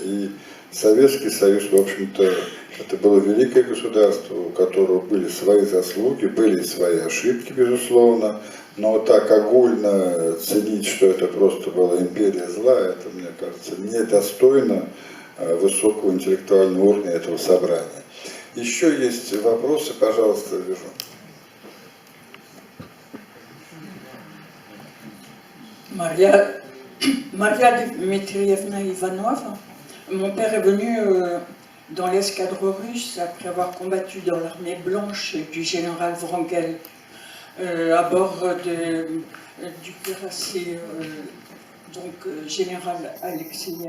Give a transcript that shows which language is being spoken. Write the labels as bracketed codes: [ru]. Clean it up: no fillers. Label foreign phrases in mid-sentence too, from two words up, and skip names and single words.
[ru] И Советский Союз, в общем-то, это было великое государство, у которого были свои заслуги, были свои ошибки, безусловно. Но так огульно ценить, что это просто была империя зла, это, мне кажется, недостойно высокого интеллектуального уровня этого собрания. Еще есть вопросы, пожалуйста, вижу. Maria Dmitrievna Ivanova. [fr] Mon père est venu dans l'escadre russe après avoir combattu dans l'armée blanche du général Wrangel à bord du cuirassé général Alexeyev.